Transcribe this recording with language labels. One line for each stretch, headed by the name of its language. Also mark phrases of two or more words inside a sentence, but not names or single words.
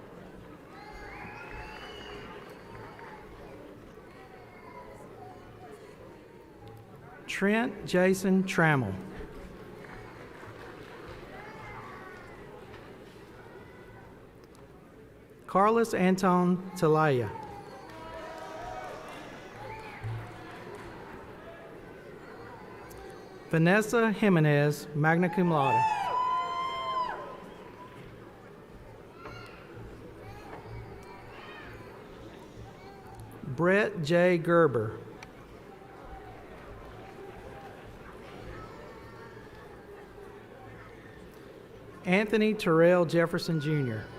English: Trent Jason Trammell. Carlos Anton Talaya. Vanessa Jimenez,
Latin: magna cum laude.
English: Brett J. Gerber. Anthony Terrell Jefferson, Jr.